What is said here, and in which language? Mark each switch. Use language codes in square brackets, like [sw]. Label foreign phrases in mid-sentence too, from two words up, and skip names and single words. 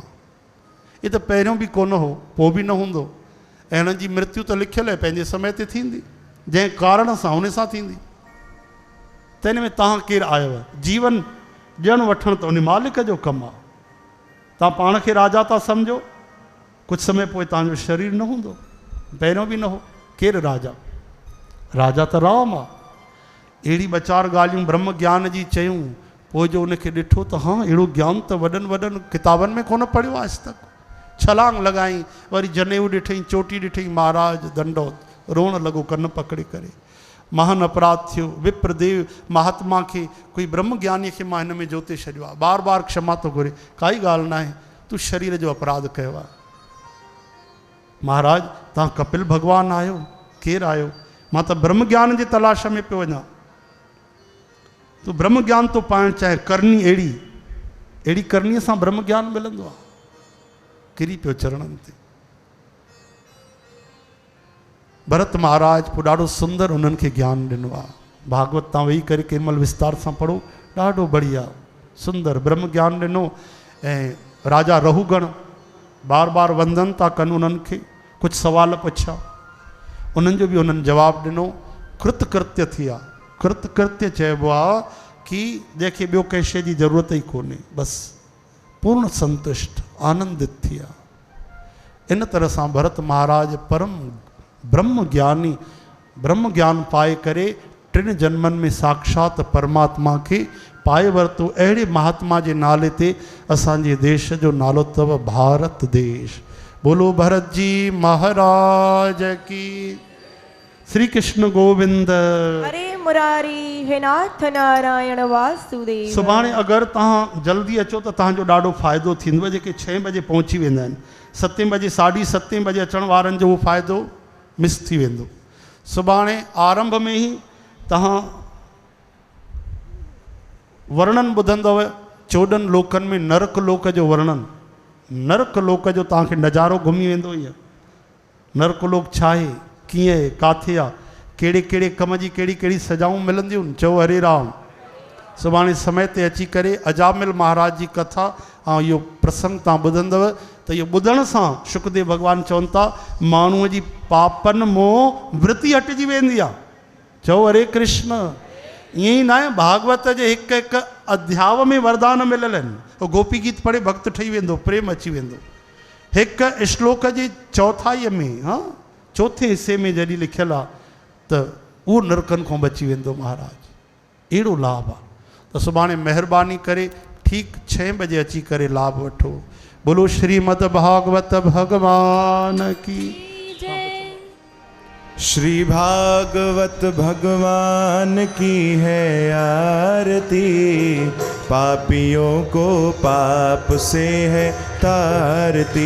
[sd] इहे त पहिरियों बि कोन हो, पोइ बि न हूंदो, ऐं हिननि जी मृत्यु त लिखियलु आहे पंहिंजे समय ते थींदी, जंहिं कारण सां हुन सां थींदी। त हिन में तव्हां केरु आयो आहे? जीवन ॾियणु वठणु त उन मालिक जो कमु आहे। तव्हां पाण खे राजा था सम्झो, कुझु समय पोइ तव्हांजो शरीर न हूंदो, पहिरियों बि न हो। केरु राजा? राजा त राम आहे। अहिड़ी ॿ चारि ॻाल्हियूं ब्रह्म ज्ञान जी चयूं, पोइ जो उनखे ॾिठो त हा अहिड़ो ज्ञान त वॾनि वॾनि किताबनि में कोन पढ़ियो आहे आज तक। छलांग लॻाई, वरी जनेऊ ॾिठई, चोटी ॾिठई, महाराज दंडोत, रोअण लॻो कन पकड़े करे। महान अपराध थियो। विप्रदेव महात्मा खे, कोई ब्रह्म ज्ञानीअ खे मां हिन में जोते छॾियो आहे, बार बार क्षमा थो घुरे, काई ॻाल्हि न आहे, तूं शरीर जो अपराध कयो आहे। महाराज तव्हां कपिल भॻवानु आहियो? केरु आहियो? मां त ब्रह्म ज्ञान जे तलाश में पियो वञा। तूं ब्रह्म ज्ञान थो पाइणु चाहे, करणी अहिड़ी करणीअ सां ब्रह्म ज्ञान मिलंदो आहे। किरी पियो चरणनि ते। भरत महाराज पोइ ॾाढो सुंदर उन्हनि खे ज्ञान ॾिनो आहे। भागवत तव्हां वेही करे कंहिं महिल विस्तार सां पढ़ो, ॾाढो बढ़िया सुंदर ब्रह्म ज्ञान ॾिनो। ऐं राजा रहूगण बार बार वंदन था कनि उन्हनि खे, कुझु सुवाल पुछा, उन्हनि जो बि उन्हनि जवाबु ॾिनो। कृतकृत्य थी आहे। कृतकृत्य चइबो आहे कि जंहिंखे ॿियो कंहिं शइ जी ज़रूरत ई कोन्हे, बसि पूर्ण संतुष्ट आनंदित थी आहे। इन तरह सां भरत महाराज परम ब्रह्म ज्ञानी, ब्रह्म ज्ञान पाए करे 3 जन्मनि में साक्षात परमात्मा खे पाए वरितो। अहिड़े महात्मा जे नाले ते असांजे देश जो नालो अथव भारत देश। [hi] बोलो भरत जी महाराज की। श्री कृष्ण गोविंद हरे मुरारी, हे नाथ नारायण वासुदेव। [sd] सुभाणे अगरि तव्हां जल्दी अचो त तव्हांजो ॾाढो फ़ाइदो थींदो। जेके 6 बजे पहुची वेंदा आहिनि, 7 बजे 7:30 बजे अचण वारनि जो उहो फ़ाइदो मिस थी वेंदो। सुभाणे आरंभ में ई तव्हां वर्णन ॿुधंदव 14 लोकनि में नरक लोक जो वर्णन। नरक लोक जो तव्हांखे नज़ारो घुमी वेंदो। इहो नरक लोक छा आहे, कीअं आहे, काथे आहे, कहिड़े कहिड़े कम जी कहिड़ी कहिड़ी सजाऊं मिलंदियूं। चओ हरे राम। सुभाणे समय ते अची करे अजामिल महाराज जी कथा ऐं इहो प्रसंग तव्हां ॿुधंदव त इहो ॿुधण सां शुकदेव भॻवानु चवनि था माण्हूअ जी पापनि मोह वृत्ति हटिजी वेंदी आहे। चओ हरे कृष्ण। ईअं ई न आहे, भागवत जे हिकु हिकु अध्याय में वरदान मिलियल आहिनि। उहो गोपी गीत पढ़े भक्त ठही वेंदो, प्रेम अची वेंदो। हिकु श्लोक जे चौथाईअ में, हा चौथे हिसे में जॾहिं लिखियलु आहे त उहो नरकनि खां बची वेंदो। महाराज अहिड़ो लाभ आहे। तो सुभाणे महिरबानी करे ठीक 6 बजे अची करे लाभ वठो। [hi] बोलो श्रीमद भागवत भगवान की। श्री भागवत भगवान की है आरती, पापियों को पाप से है तारती।